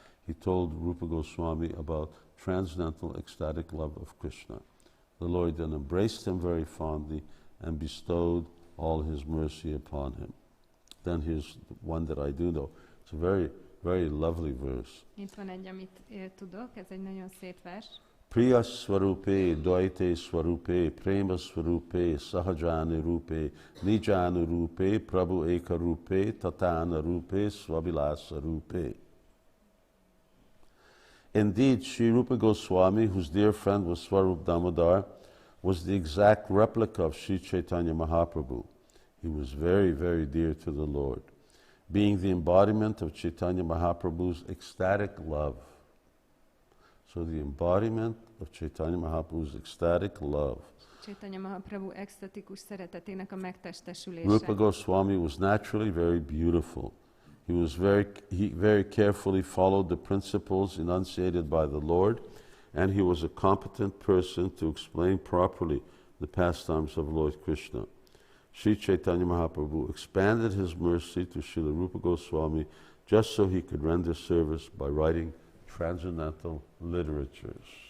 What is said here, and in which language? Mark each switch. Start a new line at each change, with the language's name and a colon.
English: He told Rūpa Gosvāmī about transcendental ecstatic love of Krishna. The Lord then embraced him very fondly and bestowed all his mercy upon him. Then here's one that I do know. It's a very, very lovely verse.
Hungarian: Itt van egy, amit tudok, ez egy nagyon szép vers.
Sanskrit: Priya Swarupe, Dvaite Swarupe, Prema Swarupe, Sahajani Rupe, Nijanu Rupe, Prabhu Eka Rupe, Tatana Rupe, Swabilasa Rupe.
English: Indeed, Sri Rūpa Gosvāmī, whose dear friend was Swarup Damodar, was the exact replica of Sri Caitanya Mahaprabhu. He was very, very dear to the Lord, being the embodiment of Caitanya Mahaprabhu's ecstatic love. So the embodiment of Caitanya Mahaprabhu's ecstatic love.
Hungarian: Caitanya Mahaprabhu extatikus szeretetének a megtestesülése.
English: Rūpa Gosvāmī was naturally very beautiful. He very carefully followed the principles enunciated by the Lord, and he was a competent person to explain properly the pastimes of Lord Krishna. Sri Caitanya Mahaprabhu expanded his mercy to Srila Rūpa Gosvāmī just so he could render service by writing transcendental literatures.